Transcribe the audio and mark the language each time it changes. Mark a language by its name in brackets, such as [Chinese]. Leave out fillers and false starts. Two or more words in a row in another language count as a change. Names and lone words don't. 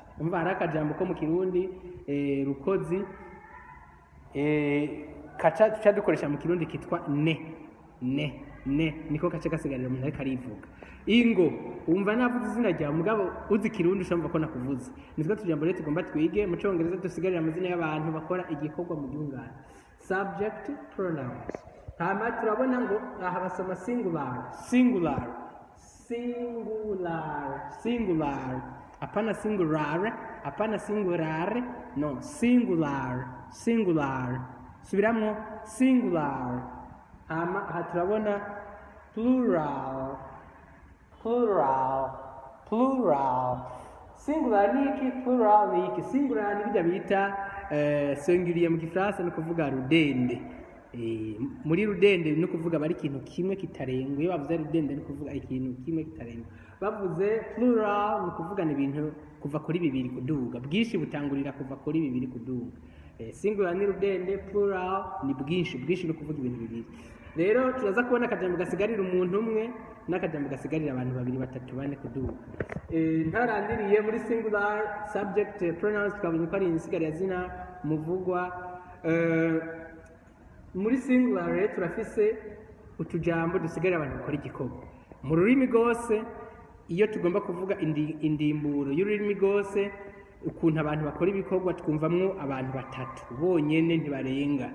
[Rundi] Umva hari akajambo ko mu Kirundi rukozi tuca dukoresha mu Kirundi kitwa ne. Niko kace gasigarira umuntu ariko arivuga. Ingo umva navuze izina rya mugabo uzi Kirundi ushamba ko nakuvuze. Nitwa tujambo rero tugomba twige mu Congereza dusigarira amazina y'abantu bakora igikorwa mu giungane. [English] Subject pronouns. [Rundi] Hama turabona ngo aha basoma singular. [English] Apana singular, no, singular. [Rundi] Subiramo singular. Hama aha turabona plural. Singular ni iki? Plural ni iki? Singular ni bijya bita singulier mu Gifaransa, ni kuvuga rudende. Muri rudende ni kuvuga bari ikintu kimwe kitarengwa. Iyo bavuze rudende ni kuvuga ikintu kimwe kitarengwa. Bavuze plural ni kuvuga ni ibintu kuva kuri bibiri kuduga. Bwinshi butangurira kuva kuri bibiri kuduga. Singular ni rudende, plural ni bwinshi ni kuvuga ibintu bibiri. rero turaza kubona akajambo gasigarira umuntu umwe n'akajambo gasigarira abantu babiri batatu bane kuduga. Ntarandiriye muri [English] singular subject pronouns [Rundi] twabonye ko ari insigarira zina muvugwa. Muri singular rero turafise utujambo dusigarira abantu bakora igikorwa mu rurimi rwose. Iyo tugomba kuvuga indimburo y'ururimi rwose, ukuntu abantu bakora ibikorwa twumvamwo abantu batatu bonyene ntibarenga.